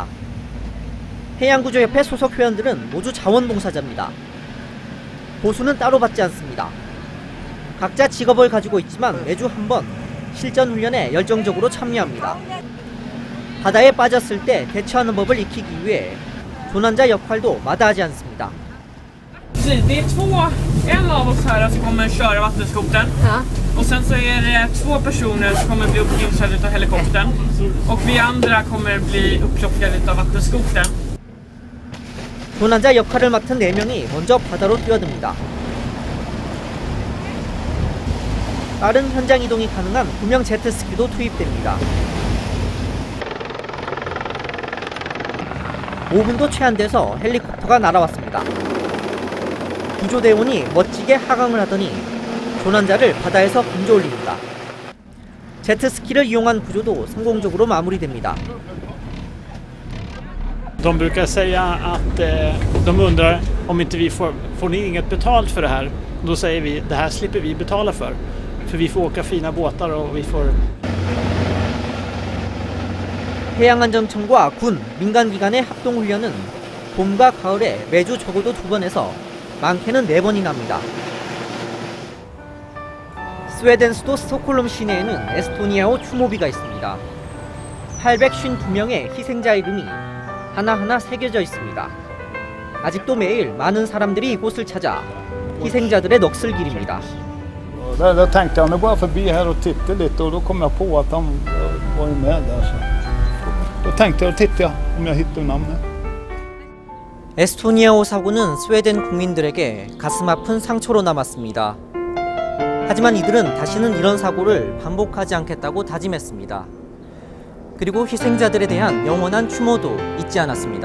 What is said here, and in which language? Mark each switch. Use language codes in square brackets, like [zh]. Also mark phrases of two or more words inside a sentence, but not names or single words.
[ko] 해양구조협회 소속 회원들은 모두 자원봉사자입니다. 보수는 따로 받지 않습니다. 각자 직업을 가지고 있지만 매주 한 번 실전 훈련에 열정적으로 참여합니다. 바다에 빠졌을 때 대처하는 법을 익히기 위해 조난자 역할도 마다하지 않습니다. [sv] Det är en av oss här som kommer köra vattenskotern. Och sen så är det 2 personer som kommer bli uppkörda av helikoptern. Och vi andra kommer bli upplockade av vattenskotern. [ko] 조난자 역할을 맡은 4명이 먼저 바다로 뛰어듭니다. 빠른 현장 이동이 가능한 구명 제트스키도 투입됩니다. 5분도 채 안 돼서 헬리콥터가 날아왔습니다. 구조대원이 멋지게 하강을 하더니 조난자를 바다에서 건져 올립니다. 제트스키를 이용한 구조도 성공적으로 마무리됩니다. [sv] De brukar säga att de undrar om inte vi får ni inget betalt för det här. Då säger vi det här slipper vi betala för vi får åka fina båtar och vi får. [ko] 해양안전청과 군, 민간기관의 합동훈련은 봄과 가을에 매주 적어도 2번에서 많게는 4번이나 합니다. 스웨덴 수도 스톡홀름 시내에는 에스토니아호 추모비가 있습니다. 852명의 희생자 이름이 하나하나 새겨져 있습니다. 아직도 매일 많은 사람들이 이곳을 찾아 희생자들의 넋을 기립니다. [sv] Jag tänkte jag bara förbi här och titta lite och då kom jag på att de var med där. Så. Då tänkte jag titta om jag hittar namnet. [ko] 에스토니아호 사고는 스웨덴 국민들에게 가슴 아픈 상처로 남았습니다. 하지만 이들은 다시는 이런 사고를 반복하지 않겠다고 다짐했습니다. 그리고 희생자들에 대한 영원한 추모도 잊지 않았습니다.